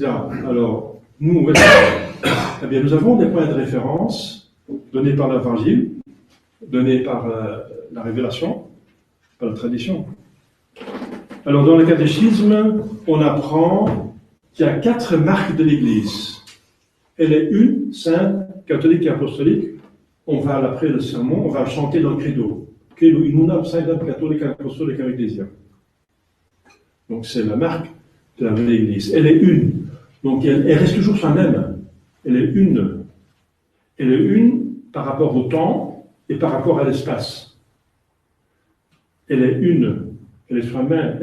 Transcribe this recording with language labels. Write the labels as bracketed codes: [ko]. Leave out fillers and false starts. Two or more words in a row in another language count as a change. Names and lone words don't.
[fr] Alors, nous, eh bien, nous avons des points de référence donnés par l'Évangile, donnés par la révélation, par la tradition. Alors, dans le catéchisme, on apprend qu'il y a 4 marques de l'Église. Elle est une, sainte, catholique et apostolique. On va, après le sermon, on va chanter dans le credo. [la] Credo in unam sanctam catholica apostolica ecclesia. [fr] Donc, c'est la marque de la vraie Église. Elle est une. Donc, elle reste toujours soi-même. Elle est une. Elle est une par rapport au temps et par rapport à l'espace. Elle est une. Elle est soi-même.